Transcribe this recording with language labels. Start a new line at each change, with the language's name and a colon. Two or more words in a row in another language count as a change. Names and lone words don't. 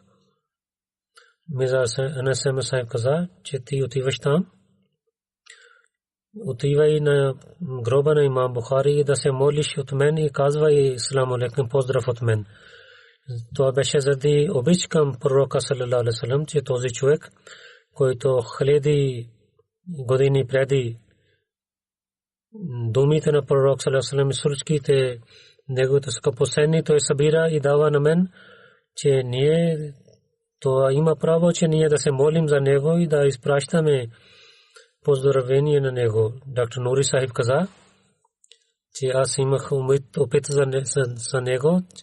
Bulgarian: Мирза Анас Мусай каза, че ти отиваш там. Отивай на гроба на имам Бухари да се молиш от мен и казвай
Arabic: السلام عليكم,
Bulgarian: поздрав от мен. Това беше заради обич към пророка
Arabic: صلى الله عليه وسلم,
Bulgarian: че този човек, който хиляди години преди думите на пророк
Arabic: صلى الله عليه وسلم
Bulgarian: и сурчките неговите скъпоценни той събира и дава на мен, че ние това има право, че ние да се молим за него и да изпращаме поздравление на него. Доктор Нури Сахиб каза, че аз имах опит за него.